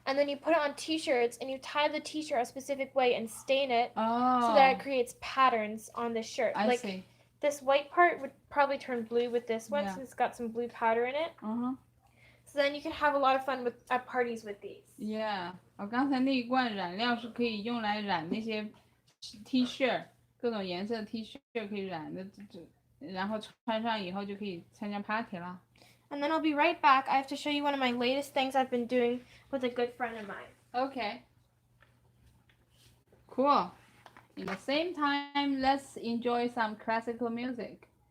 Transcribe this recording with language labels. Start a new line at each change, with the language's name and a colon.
English: And then you put it on t-shirts and you tie the t-shirt a specific way and stain it Oh. so that it creates patterns on the shirt. I like see. this white part would probably turn blue with this one Yeah. since it's got some blue powder in it. Uh-huh. So then you can have a lot of fun at parties with these. Yeah.
Chinese: 我刚才那一罐染料是可以用来染那些 T 恤，各种颜色的 T 恤可以染的，然后穿上以后就可以参加 party 了。
English: And then I'll be right back. I have to show you one of my latest things I've been doing with a good friend of mine. Okay. Cool. In the same time, let's enjoy some classical music.